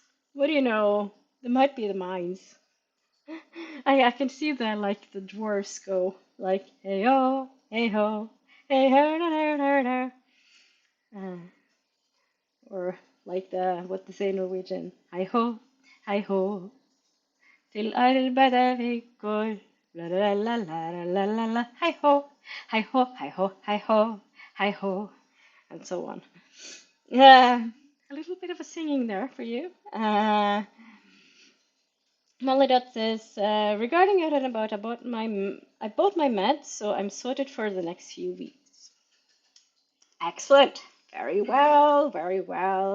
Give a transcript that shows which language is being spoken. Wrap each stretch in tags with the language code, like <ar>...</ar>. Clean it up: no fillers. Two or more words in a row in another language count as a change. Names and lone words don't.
<en>What do you know? There might be the mines. I can see that like the dwarves go like hey ho, da da da da. Uh, or like the what they say in Norwegian, hi ho,</en> <no>til arbeidet vi går,</no> <en>la la la la la la la la, hi ho, hi ho, hi ho, hi ho, hi ho, and so on. Yeah, a little bit of a singing there for you. Molly says, regarding out and about, I bought my meds, so I'm sorted for the next few weeks. Excellent. Very well, very well.</en>